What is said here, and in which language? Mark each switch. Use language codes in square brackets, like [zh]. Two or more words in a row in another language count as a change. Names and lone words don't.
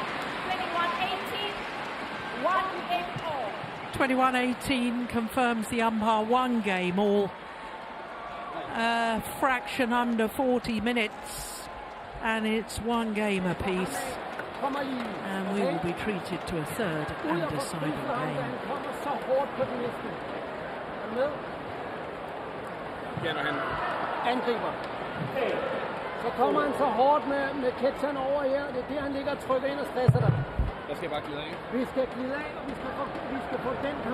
[en] 21-18. 1 game all. 21-18 confirms the umpire 1 game all. A fraction under 40 minutes, and it's 1 game apiece. And we will be treated to a third and deciding game. [da] kommer så hårdt på den næste. Er med? Ja, når han... Angriber. Så kommer han så hårdt med catcheren over her. Det er der, han ligger og trykker ind og stresser dig. Der skal jeg bare glide af. Vi skal glide af, og vi skal få den ham.